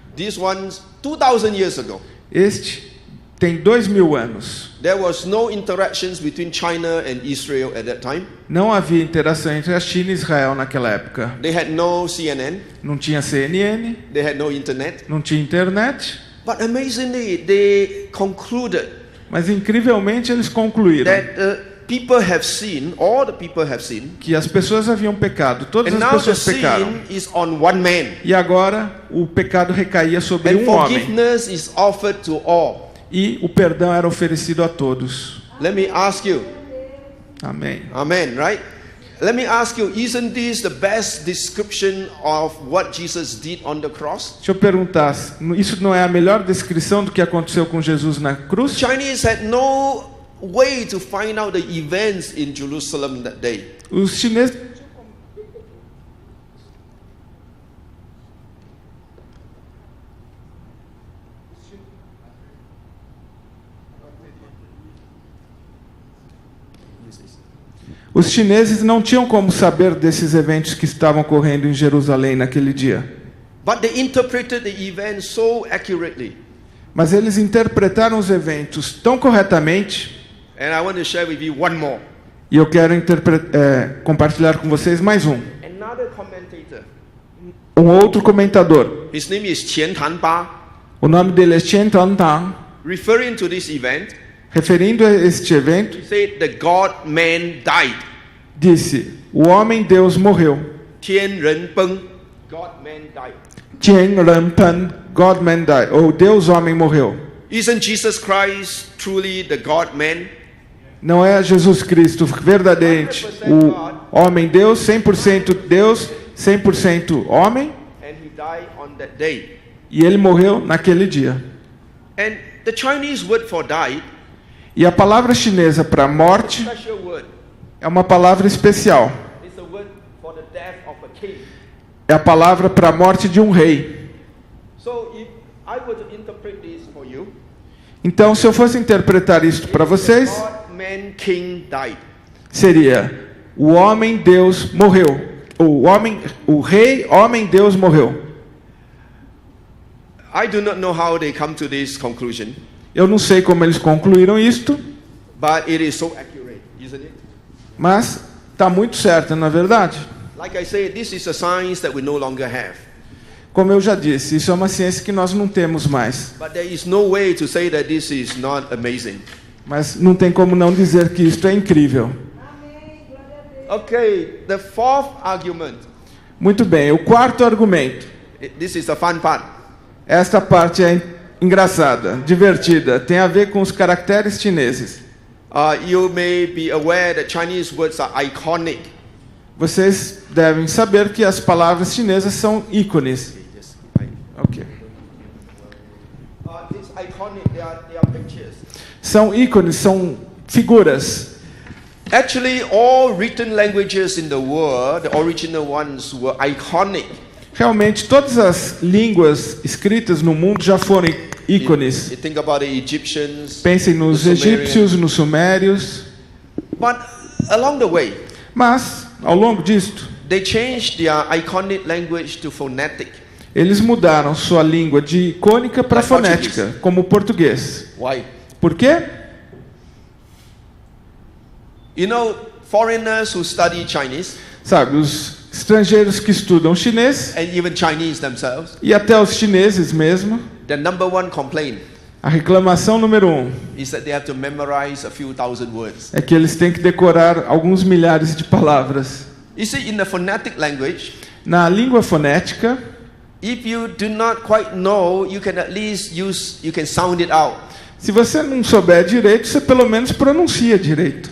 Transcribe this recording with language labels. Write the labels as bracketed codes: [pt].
[en] These ones, 2,000 years ago, [pt] Este tem 2000 anos. [en] there was no interactions between China and Israel at that time. [pt] Não havia interação entre a China e Israel naquela época. [en] They had no CNN, [pt] Não tinha CNN, [en] they had no internet. [pt] não tinha internet. [en] But amazingly, they concluded [pt] Mas incrivelmente eles concluíram [en] that people have sinned, all the people have sinned, [pt] que as pessoas haviam pecado, todas [en] and [pt] as [en] now the [pt] pessoas pecaram. [en] sin is on one man, [pt] E agora o pecado recaía sobre [en] and [pt] um homem. [en] forgiveness is offered to all. [pt] E o perdão era oferecido a todos. [en] Let me ask you, [pt] Amém. [en] amen, right? Let me ask you, isn't this the best description of what Jesus did on the cross? [pt] Deixa eu perguntar, isso não é a melhor descrição do que aconteceu com Jesus na cruz? [en] Chinese had no way to find out the events in Jerusalem that day. [pt] Os chineses Os chineses não tinham como saber desses eventos que estavam ocorrendo em Jerusalém naquele dia. [en] But they interpreted the event so accurately. [pt] Mas eles interpretaram os eventos tão corretamente, [en] And I want to share with you one more. [pt] e eu quero compartilhar com vocês mais um. [en] Another commentator. [pt] Um outro comentador. [en] His name is Qian Tanba. [pt] O nome dele é Qian Tantang. [en] Referring to this event, [pt] Referindo a este evento, [en] he said the God-man died. [pt] disse: o homem-deus morreu. [en] Tian Ren Peng, God-man died. Tian Ren Pen, God-man died. [pt] Ou Deus-homem morreu. [en] Isn't Jesus Christ truly the God-man? [pt] Não é Jesus Cristo verdadeiramente o homem-deus, 100% Deus, 100% homem? [en] And he died on that day. [pt] E ele morreu naquele dia. [en] And the Chinese word for died, [pt] E a palavra chinesa para morte [en] special word, [pt] é uma palavra especial. [en] is a word for the death of a king. [pt] É a palavra para a morte de um rei. [en] So if I were to interpret this for you, [pt] Então, se eu fosse interpretar isto para vocês, [en] God-man king died. [pt] seria: o homem-deus morreu. O rei homem-deus morreu. [en] I do not know how they come to this conclusion, [pt] Eu não sei como eles concluíram isto, [en] but it is so accurate, isn't it? [pt] mas está muito certo, não é verdade? [en] Like I said, this is a science that we no longer have. [pt] Como eu já disse, isso é uma ciência que nós não temos mais. [en] But there is no way to say that this is not amazing. [pt] Mas não tem como não dizer que isto é incrível. [en] Okay, the fourth argument. [pt] Muito bem, o quarto argumento. [en] This is the fun part. [pt] Esta parte é engraçada, divertida, tem a ver com os caracteres chineses. [en] You may be aware that Chinese words are iconic. [pt] Vocês devem saber que as palavras chinesas são ícones. [en] Ok. It's iconic. They are pictures. [pt] São ícones, são figuras. [en] Actually, all written languages in the world, the original ones, were iconic. [pt] Realmente, todas as línguas escritas no mundo já foram ícones. [en] You think about the Egyptians. [pt] Pensem nos [en] the Sumerians. [pt] egípcios, nos sumérios. [en] But along the way, [pt] Mas, ao longo disto, [en] they changed their iconic language to phonetic. [pt] Eles mudaram sua língua de icônica para [en] Like [pt] fonética, como o português. [en] Why? [pt] Por quê? [en] You know, foreigners who study Chinese [pt] Sabe, os estrangeiros que estudam chinês, [en] and even Chinese themselves, [pt] e até os chineses mesmo, [en] the number one complaint [pt] a reclamação número 1 [en] is that they have to memorize a few thousand words. [pt] é que eles têm que decorar alguns milhares de palavras. [en] You see, in the phonetic language, [pt] Na língua fonética, [en] if you do not quite know, you can at least you can sound it out. [pt] se você não souber direito, você pelo menos pronuncia direito.